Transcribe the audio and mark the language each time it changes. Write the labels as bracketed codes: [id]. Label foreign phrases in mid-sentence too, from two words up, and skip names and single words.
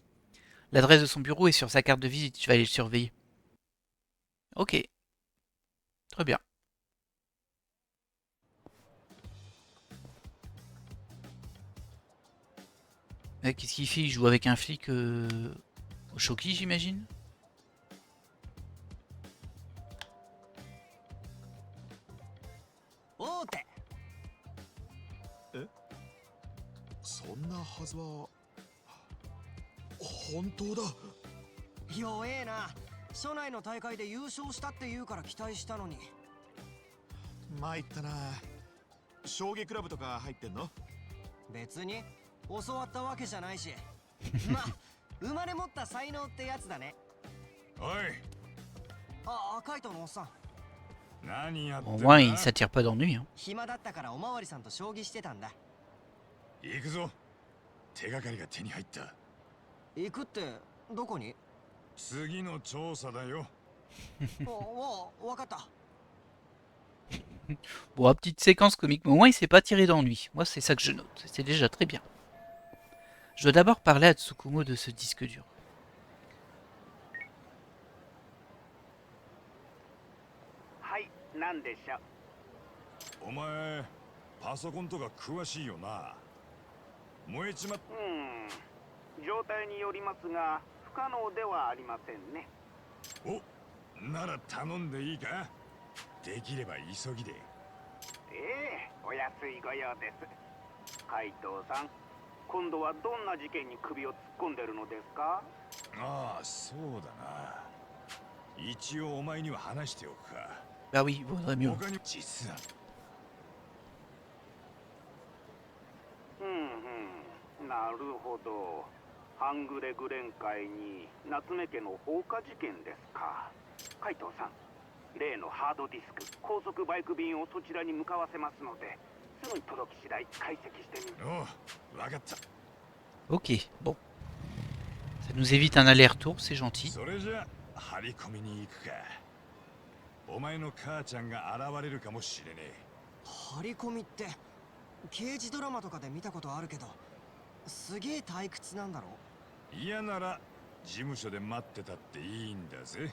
[fr] L'adresse de son bureau est sur sa carte de visite, je vais aller le surveiller. Ok. Très bien. Qu'est-ce qu'il fait? Il joue avec un flic au Shoki, j'imagine? Oh, [ja] そんなはずは本当だ。弱えな。初内の大会で優勝したって言うから期待したのに。参ったな。将棋クラブとか入ってんの？別に教わったわけじゃないし。まあ生まれ持った才能ってやつだね。おい。あ、カイトのおっさん。何やってん [fr] Au [ja] だ？ [fr] moins, il s'attire pas d'ennui. Hein. [ja] 暇だったからおまわりさんと将棋してたんだ。行くぞ。手がかりが手に入った。行くってどこに？次の調査だよ。わかった。 [fr] Bon, petite séquence comique, mais au moins il s'est pas tiré d'ennui. Moi, c'est ça que je note. C'est déjà très bien. Je dois d'abord parler à Tsukumo de ce disque dur. [ja] はい、なんでしょう。お前パソコンとか詳しいよな。燃えちまっ状態によりますが、不可能ではありませんね。お、なら頼んでいいか。できれば急ぎで。ええ、お安いご用です。海藤さん、今度はどんな事件に首を突っ込んでるのですか？ああ、そうだな。一応お前には話しておくか。 [fr] Bah oui, vaudrait mieux. [ja] 他に実はなるほど。半グレグレン会に夏目家の放火事件ですか。海藤さん、例のハードディスク、高速バイク便をそちらに向かわせますので、すぐに届き次第解析してみる。おう、わかった。 [fr] Ok, bon. Ça nous évite un aller-retour, c'est gentil. [ja] それじゃ張り込みに行くか。お前の母ちゃんが現れるかもしれねえ。張り込みって刑事ドラマとかで見たことあるけど、すげえ退屈なんだろ。嫌なら事務所で待ってたっていいんだぜ。